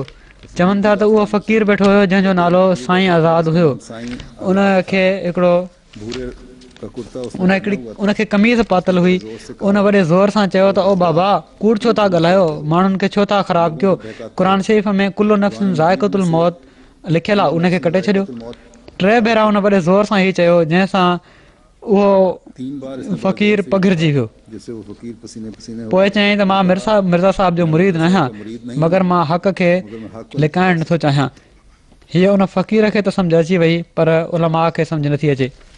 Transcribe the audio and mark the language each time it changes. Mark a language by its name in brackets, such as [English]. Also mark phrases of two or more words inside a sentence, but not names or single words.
[Sindhi] चवनि था त उहो फ़क़ीर वेठो हुयो जंहिंजो नालो साईं आज़ाद हुयो। उनखे हिकिड़ो उनखे कमीज़ पातल हुई। उन वॾे ज़ोर सां चयो त ओ बाबा कूड़ छो था ॻाल्हायो, माण्हुनि खे छो था ख़राबु कयो। क़ुर शरीफ़ में [Arabic] كل نفس ذائقة الموت [Sindhi] लिखियलु आहे, उनखे कटे छॾियो। 3 भेरा उन वॾे ज़ोर सां हीउ चयो जंहिंसां उहो फ़क़ीर पघिरजी वियो। पोइ चयईं त मां मिर्ज़ा साहिब जो मुरीद न आहियां, मगर मां हक़ खे लिकाइणु नथो चाहियां। हीअ उन फ़क़ीर खे त सम्झ अची वई पर उलमा खे सम्झ नथी अचे।